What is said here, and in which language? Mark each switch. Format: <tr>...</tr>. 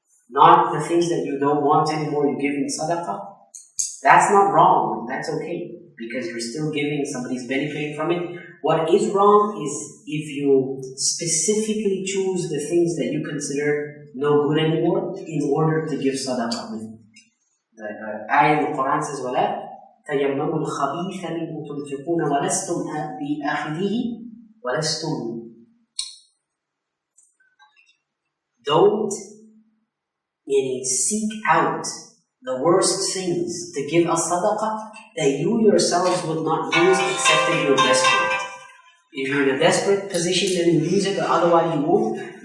<en>Not the things that you don't want anymore, you give in sadaqah. That's not wrong, that's okay, because you're still giving, somebody's benefiting from it. What is wrong is if you specifically choose the things that you consider no good anymore in order to give sadaqah with. The ayah in the Quran says,</en> <ar>وَلَا تَيَمَّمُوا الْخَبِيثَ مِنْهُ تُنْفِقُونَ وَلَسْتُمْ بِأَخْذِهِ وَلَسْتُمْ.</ar> <en>Don't seek out the worst things to give a sadaqah that you yourselves would not use except if you're desperate. If you're in a desperate position, then you use it, but otherwise you won't.</en>